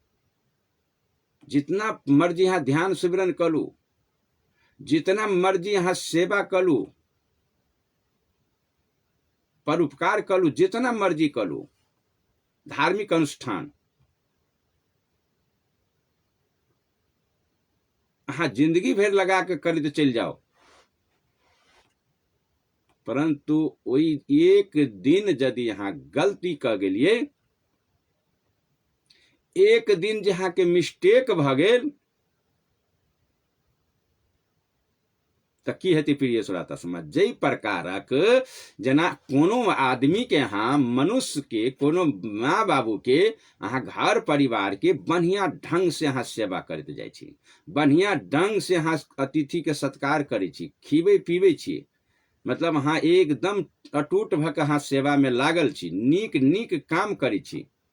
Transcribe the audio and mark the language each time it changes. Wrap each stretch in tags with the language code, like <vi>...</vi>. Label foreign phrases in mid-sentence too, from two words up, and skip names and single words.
<mai>जितना मर्जी यहाँ ध्यान सिमरन करू जितना मर्जी यहाँ सेवा करू परोपकार कलू, जितना मर्जी कलू, धार्मिक अनुष्ठान अहाँ जिंदगी भर लगा के करी तो चल जाओ, परंतु वही एक दिन यदि यहाँ गलती कर गेलिए, एक दिन जहाँ के मिस्टेक भ गेल तऽ की हेतै प्रिय श्रोता समाज। जई प्रकारक जेना कोनो आदमी के यहाँ, मनुष्य के, कोनो माँ बाबू के अहाँ घर परिवार के बढ़िया ढंग से अहाँ सेवा करते जाइ छी, बढ़िया ढंग से अहाँ अतिथि के सत्कार करै छी, खीबै पीबै छी, मतलब अहाँ एकदम अटूट भऽ कऽ अहाँ सेवा में लागल छी, नीक नीक काम करै छी,</mai>